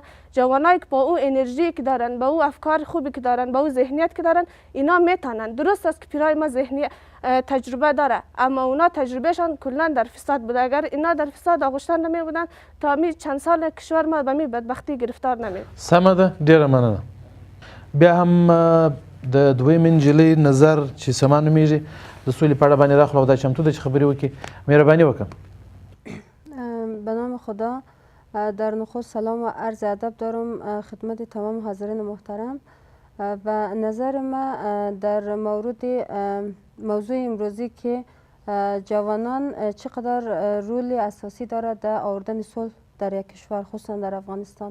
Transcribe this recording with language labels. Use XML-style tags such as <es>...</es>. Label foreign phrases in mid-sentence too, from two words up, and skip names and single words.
<fa>جوانایی که با او انرژی که دارن، با او افکار خوبی که دارن، با او ذهنیت که دارن، اینا میتونن. درست است که پیرای ما ذهنی تجربه داره، اما اونا تجربهشان کلا در فساد بوده. اگر اینا در فساد آغشتن نمی بودن تا می چند سال کشور ما به می بدبختی گرفتار نمی.</fa> <ps>سمه ده، ډیره مننه. بیا هم د دویمې نجلۍ نظر چې سما نومیږي د سولې په اړه باندې راخلو، دا چمتو ده چې خبرې وکړي. مهرباني وکړه.</ps> <fa>به نام خدا. در نخست سلام و عرض ادب دارم خدمت تمام حاضرین محترم و نظر ما در مورد موضوع امروزی که جوانان چقدر رول اساسی دارد در آوردن صلح در یک کشور، خصوصا در افغانستان.</fa>